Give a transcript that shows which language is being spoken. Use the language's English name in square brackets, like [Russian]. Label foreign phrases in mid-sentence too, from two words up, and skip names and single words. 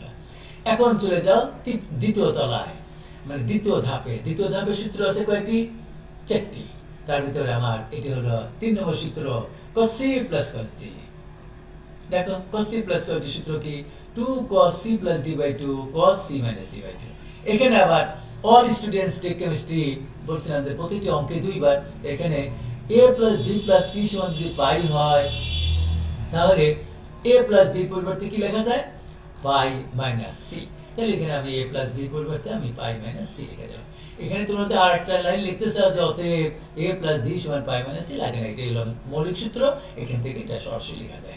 [Bangla] এখন চলে যাও দ্বিতীয় তলায়, মানে দ্বিতীয় ধাপে। দ্বিতীয় ধাপের সূত্র আছে কয়টি? 4টি। তার ভিতরে আমার এটি হলো 3 নম্বর সূত্র, [English] cos c plus cos d। [Bangla] দেখো [English] cos c plus cos d [Bangla] সূত্র কি? [English] 2 cos c plus d by 2 cos c minus d by 2। [Bangla] এখানে আবার [English] all students take chemistry [Bangla] বলছিলাম যে প্রতিটি অঙ্কে দুইবার। এখানে [English] a plus b plus c [Bangla] সমান যদি পাই হয়, তাহলে [English] a plus b [Bangla] পরিবর্তে কি লেখা যায়? [English] pi minus c. [Bangla] তাহলে এখানে আমি [English] a plus b [Bangla] পরিবর্তে আমি [English] pi minus c [Bangla] লিখে দিলাম। এখানে তোমরা তো আরেকটা লাইন লিখতে চাও যে অতএব [English] a plus b [Bangla] সমান [English] pi minus c, [Bangla] লাগে না, এটা হলো মৌলিক সূত্র, এখান থেকে এটা সরাসরি লেখা যায়।